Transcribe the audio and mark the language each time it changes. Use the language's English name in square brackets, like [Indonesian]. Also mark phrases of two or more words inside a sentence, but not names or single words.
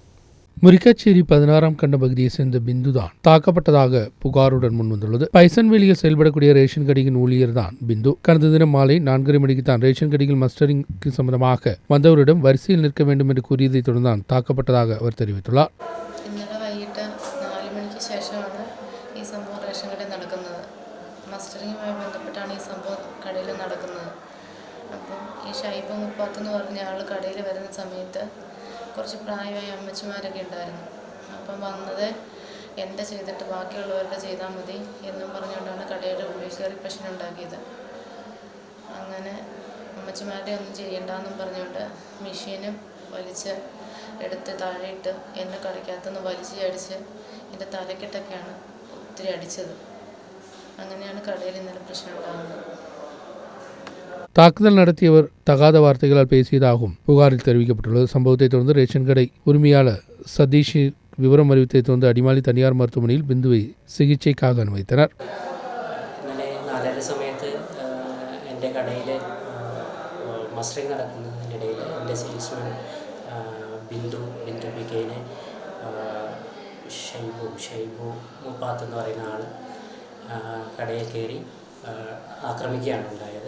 [Tamil] முரிக்காச்சேரி 16ஆம் கண்ட பகுதியை சேர்ந்த பிந்து தான் தாக்கப்பட்டதாக புகாருடன் முன்வந்துள்ளது. பைசன்வெளியில் செயல்படக்கூடிய ரேஷன் கடையின் ஊழியர் தான் பிந்து. கடந்த தினம் மாலை 4:30 மணிக்கு தான் ரேஷன் கடையில் மஸ்டரிங்க்கு சம்பந்தமாக வந்தவரிடம் வரிசையில் நிற்க வேண்டும் என்று கூறியதை தொடர்ந்து தான் தாக்கப்பட்டதாக அவர் தெரிவித்துள்ளார். [Malayalam] ശേഷമാണ് ഈ സംഭവം റേഷൻ കടയിൽ നടക്കുന്നത്. മസ്റ്ററിങ്ങുമായി ബന്ധപ്പെട്ടാണ് ഈ സംഭവം കടയിൽ നടക്കുന്നത്. അപ്പം ഈ ഷൈബ് മുപ്പാത്തെന്ന് പറഞ്ഞ ആൾ കടയിൽ വരുന്ന സമയത്ത് കുറച്ച് പ്രായമായ അമ്മച്ചിമാരൊക്കെ ഉണ്ടായിരുന്നു. അപ്പം വന്നത് എൻ്റെ ചെയ്തിട്ട് ബാക്കിയുള്ളവരുടെ ചെയ്താൽ മതി എന്നും പറഞ്ഞുകൊണ്ടാണ് കടയുടെ ഉള്ളിൽ കയറി പ്രശ്നം ഉണ്ടാക്കിയത്. അങ്ങനെ അമ്മച്ചിമാരുടെ ഒന്നും ചെയ്യണ്ടെന്നും പറഞ്ഞുകൊണ്ട് മെഷീനും വലിച്ച് എടുത്ത് താഴെയിട്ട് എന്നെ കടയ്ക്കകത്തുനിന്ന് വലിച്ച് അടിച്ച് എൻ്റെ തലക്കെട്ടൊക്കെയാണ് ഒത്തിരി അടിച്ചത്. അങ്ങനെയാണ് കടയിൽ ഇന്നലെ പ്രശ്നം ഉണ്ടാകുന്നത്. [Tamil] தாக்குதல் நடத்தியவர் தகாத வார்த்தைகளால் பேசியதாகவும் புகாரில் தெரிவிக்கப்பட்டுள்ளது. சம்பவத்தை தொடர்ந்து ரேஷன் கடை உரிமையாளர் சதீஷ் விவரம் அறிவித்ததை தொடர்ந்து அடிமாலி தனியார் மருத்துவமனையில் பிந்துவை சிகிச்சைக்காக அனுமதித்தனர். [Malayalam] ഇന്നലെ 4:30 സമയത്ത് എൻ്റെ കടയിൽ മസ്റ്ററിങ് നടക്കുന്നതിനിടയിൽ എൻ്റെ സെയിൽസ്മാൻ ബിന്ദു പിക്കേനെ ഷൈബു മുപ്പാത്ത് എന്ന് പറയുന്ന ആൾ കടയിൽ കയറി ആക്രമിക്കുകയാണ് ഉണ്ടായത്.